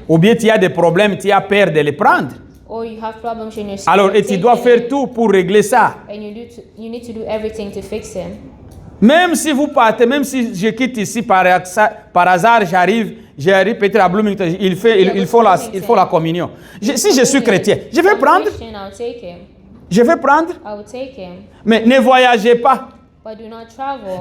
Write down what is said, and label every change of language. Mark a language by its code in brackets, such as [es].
[fr] ou bien tu as des problèmes, tu as peur de les prendre. [en] or you have problems in your spirit. [fr] Alors, et tu dois [en] taking [fr] faire [en] it, [fr] tout pour régler ça. [en] And you need to do everything to fix him. [fr] Même si vous partez, même si je quitte ici par hasard, j'arrive peut-être à Bloomington, il faut la communion. Si je suis chrétien, je vais prendre, [en] Christian, I'll take him. [fr] je vais prendre, [en] I will take him. [fr] mais ne voyagez pas. [en] But do not travel.